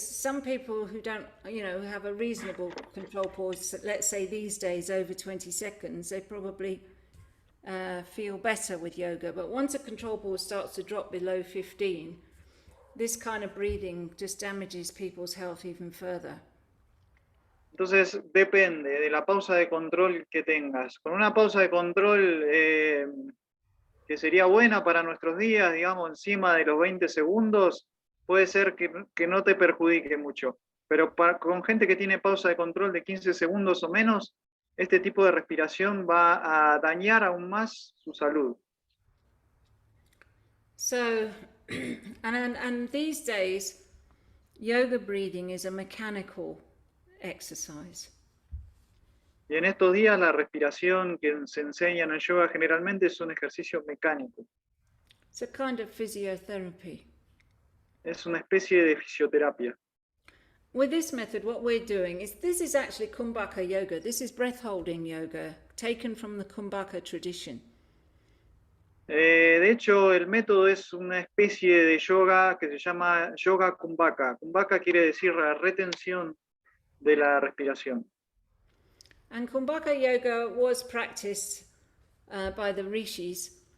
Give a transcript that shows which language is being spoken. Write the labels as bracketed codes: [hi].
[en] Some people who don't, who have a reasonable control pause, let's say these days over 20 seconds, they probably feel better with yoga. But once a control pause starts to drop below 15, this kind of breathing just damages people's health even further. [es] Entonces depende de la pausa de control que tengas. Con una pausa de control que sería buena para nuestros días, digamos, encima de los 20 segundos, puede ser que no te perjudique mucho. Pero con gente que tiene pausa de control de 15 segundos o menos, este tipo de respiración va a dañar aún más su salud. [en] So, and these days, yoga breathing is a mechanical exercise. [es] Y en estos días la respiración que se enseña en el yoga generalmente es un ejercicio mecánico. [en] It's a kind of physiotherapy. [es] Es una especie de fisioterapia. [en] With this method, what we're doing is, this is actually Kumbhaka yoga. This is breath holding yoga, taken from the Kumbhaka tradition. [es] De hecho, el método es una especie de yoga que se llama yoga Kumbhaka. Kumbhaka quiere decir la retención de la respiración. [en] And Kumbhaka yoga was practiced by the rishis.